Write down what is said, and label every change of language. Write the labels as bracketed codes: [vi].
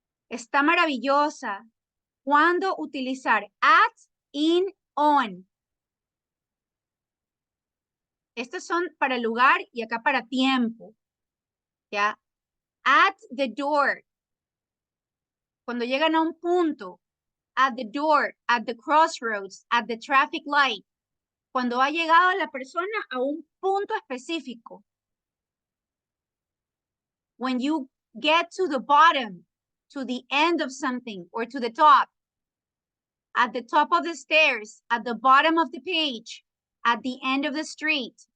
[es] Está maravillosa. ¿Cuándo utilizar at, in, on? Estos son para lugar y acá para tiempo. ¿Ya? [en] At the door. [es] Cuando llegan a un punto. [en] At the door, at the crossroads, at the traffic light. [es] Cuando ha llegado la persona a un punto específico. [en] When you get to the bottom, to the end of something, or to the top. At the top of the stairs, at the bottom of the page, at the end of the street.